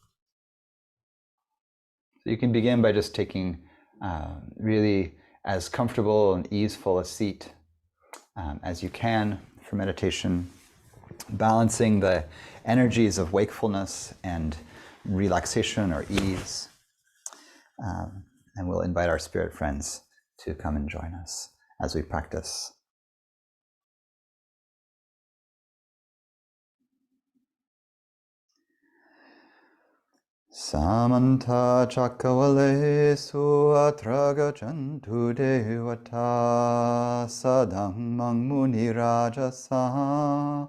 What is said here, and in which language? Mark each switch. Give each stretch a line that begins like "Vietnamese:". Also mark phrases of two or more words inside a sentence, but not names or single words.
English: So you can begin by just taking really as comfortable and easeful a seat as you can for meditation, balancing the energies of wakefulness and relaxation or ease. And we'll invite our spirit friends to come and join us as we practice.
Pali: Samanta Chakavalesu Atraga Chantu Devata Sadhammang Muni Rajasa